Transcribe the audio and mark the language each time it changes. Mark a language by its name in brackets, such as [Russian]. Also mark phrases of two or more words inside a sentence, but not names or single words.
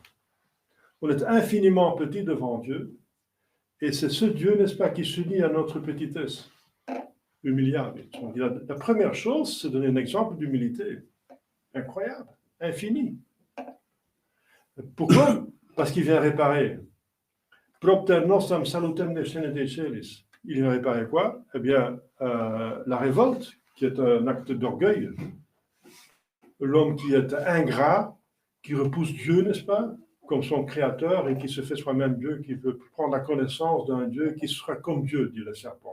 [French] On est infiniment petit devant Dieu. Et c'est ce Dieu, n'est-ce pas, qui s'unit à notre petitesse. Humiliable. Donc, la première chose, c'est donner un exemple d'humilité. Incroyable, infini. Pourquoi? Parce qu'il vient réparer. [Latin] Propter nostrum salutem descendere celis. [French] Il vient réparer quoi? Eh bien, la révolte, qui est un acte d'orgueil. L'homme qui est ingrat, qui repousse Dieu, n'est-ce pas, comme son créateur, et qui se fait soi-même Dieu, qui veut prendre la connaissance d'un Dieu qui sera comme Dieu, dit le serpent.